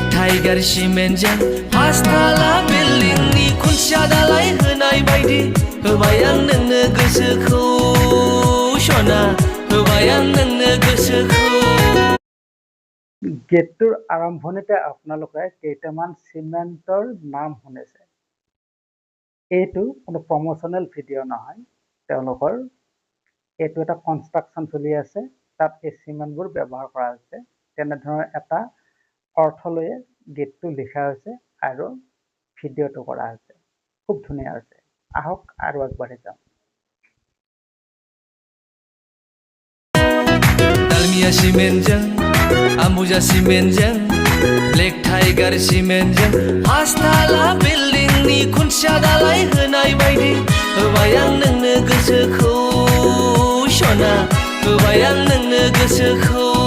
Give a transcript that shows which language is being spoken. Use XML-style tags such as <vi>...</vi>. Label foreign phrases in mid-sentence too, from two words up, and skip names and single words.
<brx>Tiger Shimenjang, Pastala Building ni Kunsia dalai honai baidi, hobai ang nोंनो गोसोखौ sona, hobai ang nोंनो गोसोखौ।</brx> <as>গীতটোৰ আৰম্ভণিতে আপোনালোকে কেইটামান চিমেণ্টৰ নাম শুনিছে। এইটো কোনো</as> <en>promotional video'</en> <as>নহয় তেওঁলোকৰ। এইটো এটা কনষ্ট্ৰাকশ্যন চলি আছে, তাত এই চিমেণ্টবোৰ ব্যৱহাৰ কৰা হৈছে। তেনেধৰণৰ এটা অৰ্থ লৈয়ে গীতটো লিখা হৈছে আৰু ভিডিঅ'টো কৰা হৈছে। খুব ধুনীয়া হৈছে। আহক আৰু আগবাঢ়ি যাওঁ।</as> <brx>Dalmia Shimenjang, Ambuja Shimenjang, Black Tiger Shimenjang, Pastala Building ni Kunsia dalai honai baidi, hobai ang nोंनो गोसोखौ sona, hobai ang nोंनो गोसोखौ।</brx>